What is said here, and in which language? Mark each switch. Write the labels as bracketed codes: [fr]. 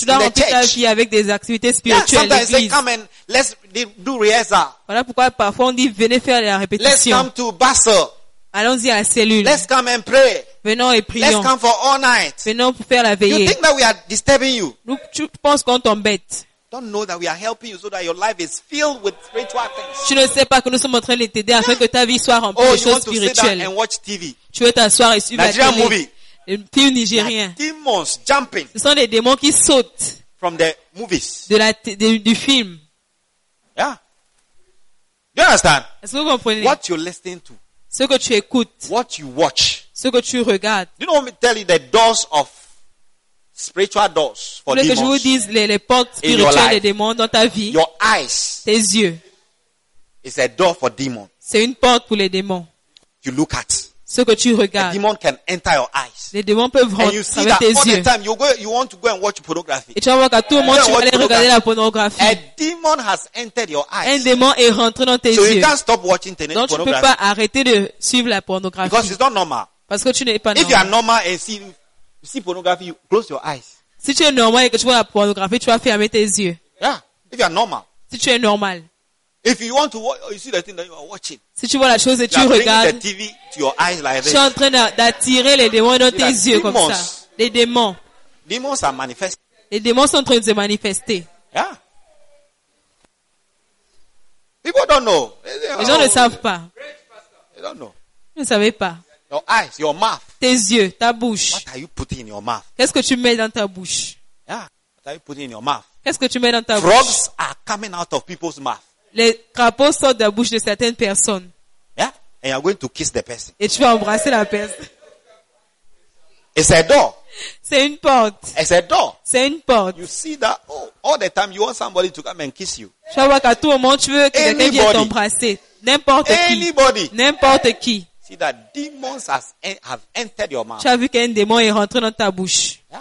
[fr] Tu dois remplir ta vie avec des activités spirituelles. [en] Yeah, sometimes they come and let's do rehearsal. [fr] Voilà pourquoi parfois on dit venez faire la répétition. [en] Let's come to Basel. [fr] Allons-y à la cellule. [en] Let's come and pray. [fr] Venons et prions. [en] Let's come for all night. [fr] Venons pour faire la veillée. [en] You think that we are disturbing you? [fr] Tu penses qu'on t'embête? [en] Don't know that we are helping you so that your life is filled with spiritual things. [fr] Tu ne sais pas que nous sommes en train de t'aider afin que ta vie soit remplie de choses spirituelles. [en] Oh, you want to sit down and watch TV. [fr] Tu veux t'asseoir et suivre la télé. [en] Movie. [fr] Un film nigérien. [en] Demons jumping. [fr] Ce sont des démons qui sautent. [en] From the movies. [fr] Du film. [en] Yeah. You understand? [fr] Est-ce que vous comprenez? [en] What you're listening to. [fr] Ce que tu écoutes. [en] What you watch. [fr] Ce que tu regardes. [en] You know what I'm telling you? The doors of spiritual doors for demons. [fr] Que je vous dise les portes spirituelles des démons dans ta vie. [en] Your eyes. [fr] Tes yeux. [en] It's a door for demons. [fr] C'est une porte pour les démons. [en] You look at. [fr] Ce que tu regardes. [en] A demon can enter your eyes. [fr] Les démons peuvent rentrer dans tes yeux. [en] And you see that all [fr] yeux. [en] The time you want to go and watch pornography. [fr] Et tu vas voir qu'à tout moment tu vas aller regarder la pornographie. [en] A demon has entered your eyes. [fr] Un démon est rentré dans tes [en] so [fr] yeux. [en] So you can't stop watching pornography. [fr] Donc tu peux pas arrêter de suivre la pornographie. [en] Because it's not normal. [fr] Parce que tu n'es pas normal. [en] If you are normal and see pornography, you close your eyes. [fr] Si tu es normal et que tu vois la pornographie, tu vas fermer tes yeux. [en] Yeah. If you are normal. [fr] Si tu es normal. [en] If you want to watch, you see the thing that you are watching. [fr] Si tu vois la chose et tu regardes. [en] The TV to your eyes like this. [fr] Tu es en train d'attirer les démons dans tes yeux [en] demons, [fr] comme ça. Les démons. [en] Demons are manifesting. [fr] Les démons sont en train de se manifester. [en] Yeah. People don't know. [fr] Les gens ne savent pas. [en] They don't know. [fr] Ils ne savaient pas. [en] Your eyes, your mouth. [fr] Tes yeux, ta bouche. [en] What are you putting in your mouth? [fr] Qu'est-ce que tu mets dans ta bouche? [en] Yeah. What are you putting in your mouth? [fr] Qu'est-ce que tu mets dans ta [en] Frogs [fr] bouche? [en] Frogs are coming out of people's mouth. [fr] Les crapauds sortent de la bouche de certaines personnes. [en] Yeah. And you're going to kiss the person. [fr] Et tu vas embrasser la personne. [en] It's a door. [fr] C'est une porte. [en] It's a door. [fr] C'est une porte. [en] You see that? Oh, all the time you want somebody to come and kiss you. [fr] Tu vas voir qu'à tout moment tu veux que quelqu'un vienne t'embrasser. N'importe qui. [en] Anybody. [fr] N'importe qui. [en] That demons have entered your mouth. [fr] Tu as vu qu'un démon est rentré dans ta bouche.